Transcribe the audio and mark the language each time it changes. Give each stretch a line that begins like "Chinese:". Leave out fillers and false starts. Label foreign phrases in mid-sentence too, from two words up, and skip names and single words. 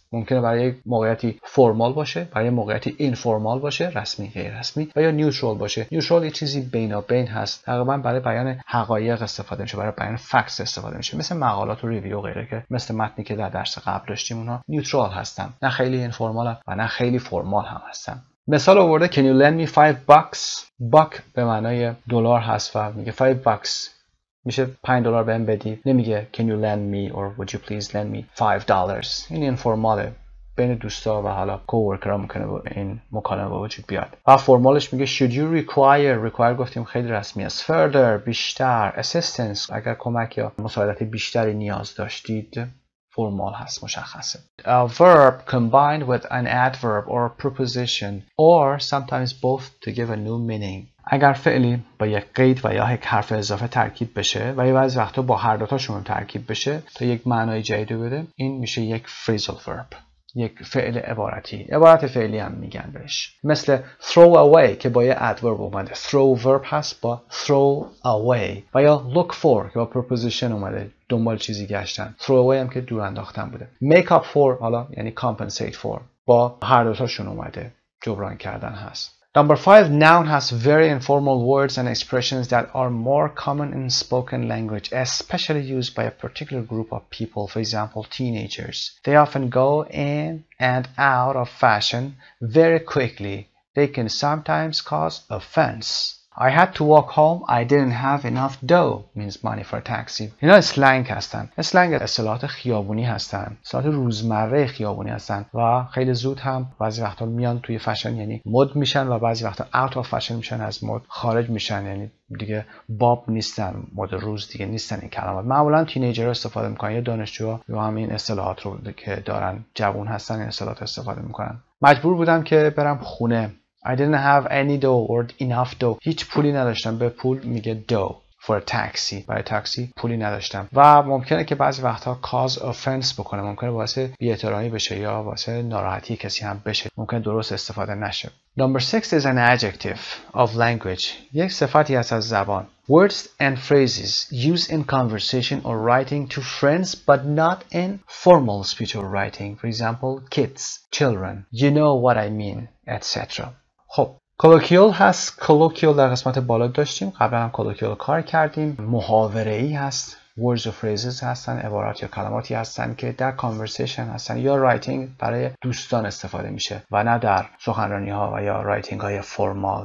Persian: ممکنه برای یک موقعیتی فرمال باشه، برای موقعیتی اینفورمال باشه، رسمی غیر رسمی، و یا نیوترال باشه. نیوترال یه چیزی بینابین هست، تقریبا برای بیان حقایق استفاده میشه، برای بیان فکت استفاده میشه، مثل مقالات و ریویو و غیره که مثل متنی که در درس قبل داشتیم اونها نیوترال هستن، نه خیلی اینفورمال و نه خیلی فرمال هم هستن. مثال آورده
English: can you lend me
Persian: $5? buck به معنای دلار هست و میگه $5 میشه $5 بهم بدی، نمیگه
English: can you lend me or would you please lend me
Persian: $5. این اینفورماله، بین دوستا و حالا کوورکرها ممکنه این مکالمه با وجود بیاد. و فرمالش میگه
English: should you require
Persian: گفتیم خیلی رسمی است. further بیشتر، assistance اگر کمک یا مساعدت بیشتری نیاز داشتید، فرمال هست، مشخصه.
English: A verb combined with an adverb or preposition or sometimes both to give a new meaning.
Persian: اگر فعلی با یک قید و یا یک حرف اضافه ترکیب بشه و یا بعضی وقتا با هر دوتاشون ترکیب بشه تا یک معنای جدید بده، این میشه یک
English: phrasal verb.
Persian: یک فعل عبارتی، عبارت فعلی هم میگن بهش، مثل
English: throw away
Persian: که با یه adverb اومده،
English: throw verb
Persian: هست با
English: throw away،
Persian: و یا
English: look for
Persian: که با preposition اومده، دنبال چیزی گشتن،
English: throw away
Persian: هم که دور انداختن بوده،
English: make up for
Persian: حالا یعنی
English: compensate for
Persian: با هر دوتاشون اومده، جبران کردن هست.
English: Number 5, noun has very informal words and expressions that are more common in spoken language, especially used by a particular group of people, for example, teenagers. They often go in and out of fashion very quickly. They can sometimes cause offense. I had to walk home. I didn't have enough dough means money for a taxi.
Persian: اینا اسلنگ هستن. اسلنگ اصطلاحات خیابونی هستن. اصطلاحات روزمره خیابونی هستن و خیلی زود هم بعضی وقتا میان توی فشن یعنی مد میشن و بعضی وقتا
English: out of fashion
Persian: میشن، از مد خارج میشن، یعنی دیگه باب نیستن، مد روز دیگه نیستن این کلمات. معمولا تینیجرها استفاده میکنن یا دانشجوها یا همین اصطلاحات رو که دارن جوون هستن این اصطلاحات استفاده میکنن. مجبور بودم که برم خونه.
English: I didn't have any dough or enough dough.
Persian: هیچ پولی نداشتم. به پول میگه dough.
English: For a taxi.
Persian: برای تاکسی پولی نداشتم. و ممکنه که بعضی وقتها
English: cause offense
Persian: بکنه. ممکنه باعث بی‌احترامی بشه یا باعث ناراحتی کسی هم بشه. ممکنه درست استفاده نشه.
English: Number 6 is an adjective of language.
Persian: یک صفتی هست از زبان.
English: Words and phrases used in conversation or writing to friends but not in formal speech or writing. For example, kids, children. You know what I mean, etc.
Persian: خب colloquial هست. colloquial در قسمت بالا داشتیم، قبلا هم colloquial کار کردیم. محاوره‌ای هست. words و phrases هستن، عبارات یا کلماتی هستن که در conversation هستن یا writing برای دوستان استفاده میشه و نه در سخنرانی ها و یا writing های فرمال.